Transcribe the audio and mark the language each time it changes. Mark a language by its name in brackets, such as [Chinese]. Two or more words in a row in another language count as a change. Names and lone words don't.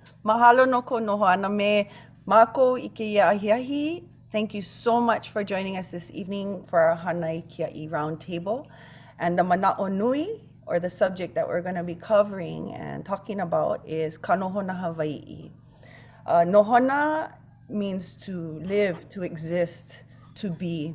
[Hawaiian] Mahalo no ko Nohona me mākou I ke Kiaʻi. [English] Thank you so much for joining us this evening for our Hanai Kiaʻi Roundtable. And the [Hawaiian] mana'o nui, [English] or the subject that we're going to be covering and talking about, is [Hawaiian] ka nohona Hawaiʻi. [English] Nohona means to live, to exist, to be.